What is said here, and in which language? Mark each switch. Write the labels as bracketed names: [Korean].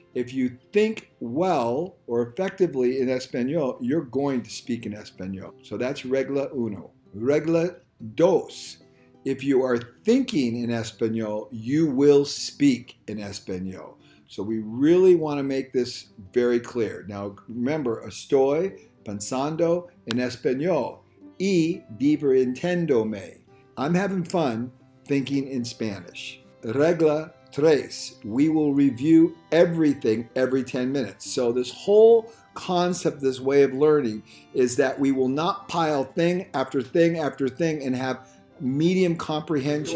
[English] If you think well or effectively in Español, you're going to speak in Español. So that's [Spanish] regla uno. Regla dos. [English] If you are thinking in Español, you will speak in Español. So we really want to make this very clear. Now remember, [Spanish] estoy pensando en Español y divirtiéndome. [English] I'm having fun thinking in Spanish. [Spanish] Regla 3. [English] We will review everything every 10 minutes. So this whole concept, this way of learning, is that we will not pile thing after thing after thing and have medium comprehension.